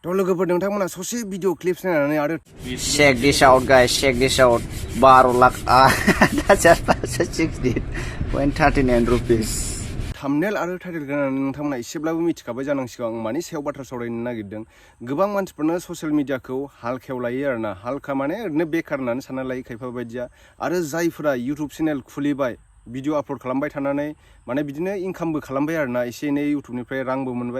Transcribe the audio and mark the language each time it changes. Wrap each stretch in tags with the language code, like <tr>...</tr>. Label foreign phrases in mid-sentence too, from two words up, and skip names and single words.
<brx>लोगोफोर नोंथांमोना ससे</brx> <en>video clips</en> <brx>नायनानै आरो</brx> <en>check this out guys, check this out. 12 lakh that's just 16.39 rupees.</en> <brx>थाम्बनेल आरो टाइटेल गाननानै नोंथांमोना एसेब्लाबो मिथिखाबाय जानांसिगौ आं मानि सायाव बाथ्रा सावरायनो नागिरदों। गोबां मानसिफोरनो</brx> <en>social media</en> <brx>हालखायाव लायो आरोना, हालखा माने ओरैनो बेकार होननानै सानना लायो खायफा बायदिया। आरो जायफोरा इउटुब चेनेल खुलिबाय</brx> <en>video upload</en> <brx>खालामबाय थानानै माने बिदिनो इनकामबो खालामबाय आरोना, एसे एनै इउटुबनिफ्राय रांबो मोनबाय।</brx>